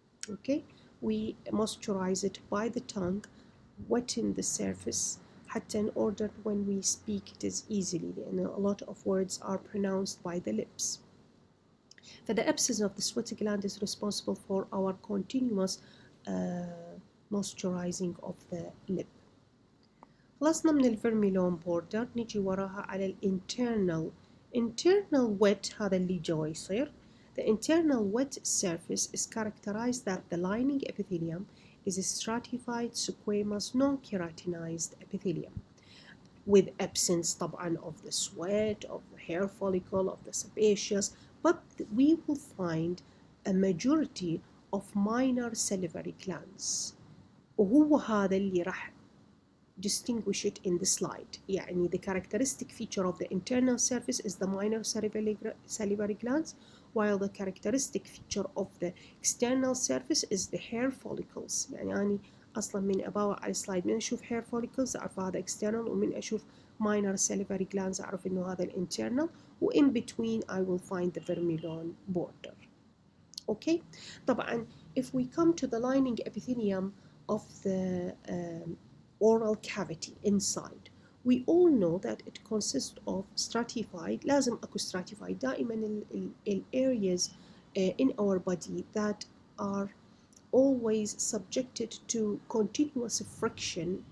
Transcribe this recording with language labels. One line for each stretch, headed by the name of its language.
English: Okay, we moisturize it by the tongue, wetting the surface
Arabic: حتى
English: in order when we speak it is easily, and a lot of words are pronounced by the lips. For the absence of the sweat gland is responsible for our continuous moisturizing of the lip.
Arabic: خلصنا من الفيرميلون بوردر، نجي وراها على الانترنال wet. هذا اللي جوا يصير
English: The internal wet surface is characterized that the lining epithelium is a stratified squamous non-keratinized epithelium with absence
Arabic: طبعا
English: of the sweat, of the hair follicle, of the sebaceous, but we will find a majority of minor salivary glands.
Arabic: وهو هذا اللي راح
English: distinguish it in the slide.
Arabic: يعني
English: the characteristic feature of the internal surface is the minor salivary glands, while the characteristic feature of the external surface is the hair follicles.
Arabic: يعني أنا أصلا من أباوع على السلايد من أشوف hair follicles أعرف هذا external، ومن أشوف minor salivary glands أعرف إنه هذا internal، و in between
English: I will find the vermilion border. Okay,
Arabic: طبعا
English: if we come to the lining epithelium of the oral cavity inside, we all know that it consists of stratified.
Arabic: لازم أكو
English: stratified
Arabic: دائما ال
English: areas in our body that are always subjected to continuous friction.